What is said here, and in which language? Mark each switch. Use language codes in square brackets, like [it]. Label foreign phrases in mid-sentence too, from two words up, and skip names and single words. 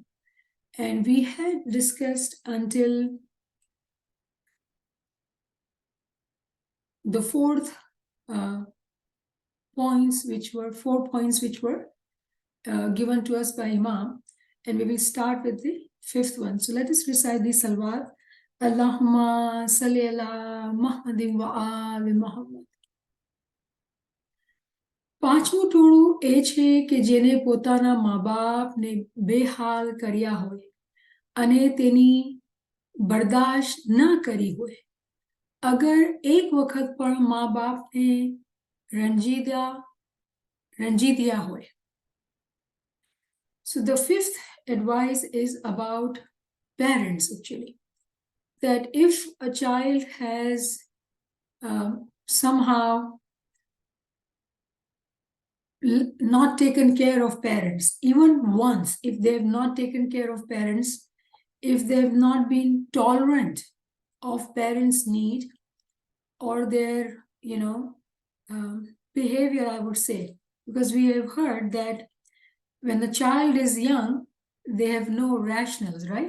[en] And we had discussed until the fourth points, which were 4 points which were given to us by Imam. And we will start with the fifth one. So let us recite the Salawat. [ar] اللهم صل على محمد وآل محمد. [gu] પાંચમું ટોળું એ છે કે જેને પોતાના મા બાપને બેહાલ કર્યા હોય અને તેની બરદાશ્ત ન કરી હોય. અગર એક વખત પણ મા બાપને રંજી દિયા હોય. [en] So the fifth advice is about parents actually. That if a child has somehow not taken care of parents, even once, if they have not taken care of parents, if they have not been tolerant of parents' need or their, behavior, I would say, because we have heard that when the child is young, they have no rationals, right?